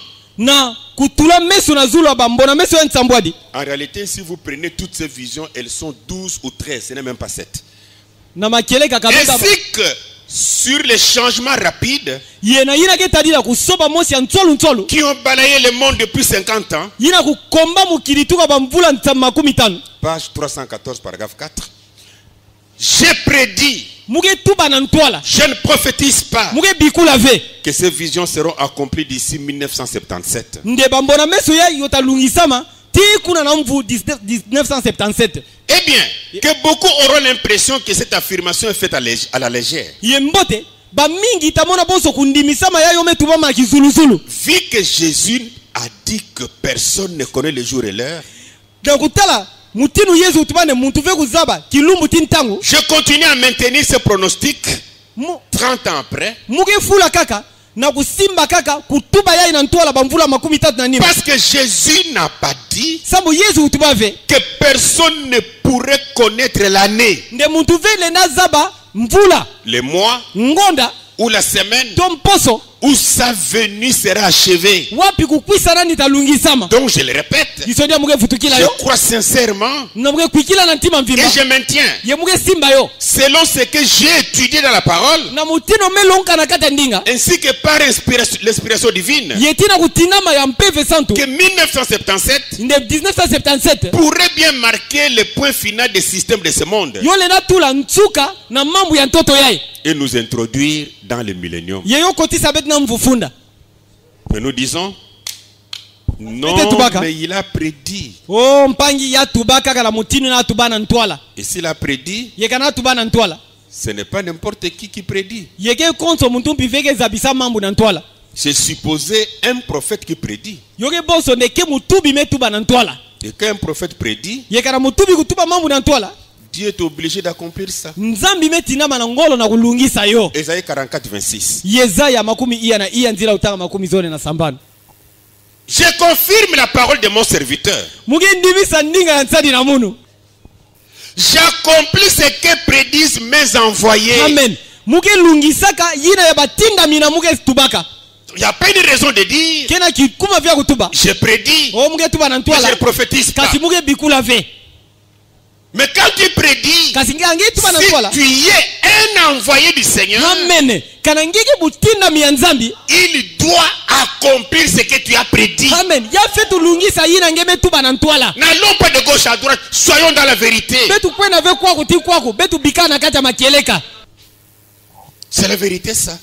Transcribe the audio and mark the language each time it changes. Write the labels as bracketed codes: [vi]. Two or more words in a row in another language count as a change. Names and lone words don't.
[kg] na kutula meso na zulu bambona meso ya nsambwadi [fr] en réalité, si vous prenez toutes ces visions, elles sont 12 ou 13, ce n'est même pas 7. [kg] na makeleka kabeba [fr] Ainsi que sur les changements rapides [kg] yena yina ke tadila kusoba mosi ya ntsolu ntsolu [fr] qui ont balayé le monde depuis 50 ans, [kg] yina kukomba mukili tuka bamvula ntama 15 [fr] page 314, paragraphe 4. J'ai prédit, [kg] muke tuba na ntwala [fr] je ne prophétise pas [kg] muke bikula ve [fr] que ces visions seront accomplies d'ici 1977. [kg] nde bambona meso ya yotalungisama ti kuna na mvu 1977 [fr] Eh bien, que beaucoup auront l'impression que cette affirmation est faite à la légère. [kg] yembote ba mingi tamona bonso kundimisama yayo metubama kizuluzulu. [fr] Vu que Jésus a dit que personne ne connaît le jour et l'heure, [kg] Donc tala mutinu Yesu tubane muntu ve kuzaba kilumbu tintangu. [fr] je continue à maintenir ce pronostic 30 ans après. [kg] Muge fula kaka na kusimba kaka kutuba yai na ntwala bamvula 33 [fr] Parce que Jésus n'a pas dit [kg] Sambo Yesu utubave [fr] que personne ne pourrait connaître l'année, [kg] nde muntu vele na zaba mvula [fr] le mois [kg] ngonda [fr] ou la semaine [kg] tomposo [fr] où sa venue sera achevée. [kg] wapi kukwisa nani talungisama. [fr] Donc je le répète, [kg] Isodia muge futukila [fr] je [kg] yo [fr] crois sincèrement [kg] na muge kwikila na ntima [fr] et [kg] mvimba [fr] je maintiens, [kg] ye muge simba yo [fr] selon ce que j'ai étudié dans la parole, [kg] na mutino melonka na kata ndinga [fr] ainsi que par l'inspiration divine, [kg] yetina kutinama ya mpeve santu [fr] que 1977 [kg] nde 1977 [fr] pourrait bien marquer le point final des systèmes de ce monde [kg] yole na tula ntsuka na mambo ya ntoto yaye [fr] et nous introduire dans le millénium. [kg] yeyo kotisa bet na mvufunda. [fr] Mais nous disons, non, mais il a prédit. [kg] Oh mpangi ya tubaka kala mutinu na tubana ntwala [fr] Et s'il a prédit, [kg] yekana tubana ntwala [fr] ce n'est pas n'importe qui prédit. [kg] yeke konso muntu mpiveke zabisa mambo na ntwala [fr] C'est supposé un prophète qui prédit. [kg] yoke boso ndeke mutubi metuba na ntwala [fr] Et quand un prophète prédit, [kg] yekana mutubi kutuba mambo na ntwala [fr] Dieu est obligé d'accomplir ça. [kg] nzambi metinama na ngolo na kulungisa yo. [fr] Ésaïe 44, 26. [kg] Yesaya makumi iya na iya nzila utanga makumi zone na sambano. [fr] Je confirme la parole de mon serviteur. [kg] Mugindimisa ndinga ya nsadi na munu. [fr] J'accomplis ce que prédisent mes envoyés. Amen. [kg] Muge lungisaka yina ya batinda mina muge tubaka. [fr] Il n'y a pas une raison de dire [kg] Kena kikuma vya kutuba. [fr] je prédis, [kg] O muge tuba na [fr] mais [kg] ntwala. [fr] je ne prophétise pas. [kg] Kasi muge bikula ve. [fr] Mais quand tu prédis, [kg] Kasi ngange tuba na [fr] si [kg] ntwala. [fr] tu y es un envoyé du Seigneur, Amen. [kg] Kana ngeke butinda mi nzambi. [fr] il doit accomplir ce que tu as prédit. Amen. [kg] Ya fetu lungisa yina ngeme tuba na ntwala. [fr] N'allons pas de gauche à droite, soyons dans la vérité. [kg] Betu kwena ve kwako ti kwako. Betu bikana kata makeleka. [fr] C'est la vérité ça.